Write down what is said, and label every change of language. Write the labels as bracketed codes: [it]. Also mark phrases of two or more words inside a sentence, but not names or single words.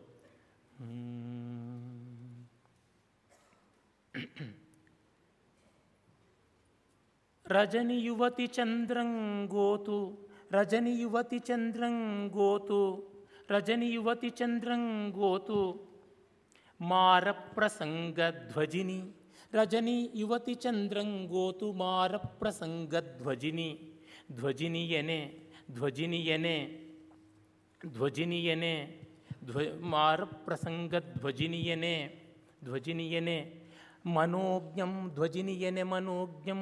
[kn] ರಜನಿ ಯುವತಿ ಚಂದ್ರಂಗೋತು, ರಜನಿ ಯುವತಿ ಚಂದ್ರಂಗೋತು, ರಜನಿ ಯುವತಿ ಚಂದ್ರಂಗೋತು ಮಾರ ಪ್ರಸಂಗ ಧ್ವಜಿನಿ. ರಜನಿ ಯುವತಿ ಚಂದ್ರಂಗೋತು ಮಾರ ಪ್ರಸಂಗ ಧ್ವಜಿನಿ. ಧ್ವಜಿನಿಯನೆ ಧ್ವಜಿನಿಯನೆ ಧ್ವಜಿನಿಯನೆ ಮಾರ ಪ್ರಸಂಗ ಧ್ವಜಿನಿಯನೆ ಧ್ವಜಿನಿಯನೆ ಮನೋಜ್ಞಂ ಧ್ವಜಿನಿಯನೆ ಮನೋಜ್ಞಂ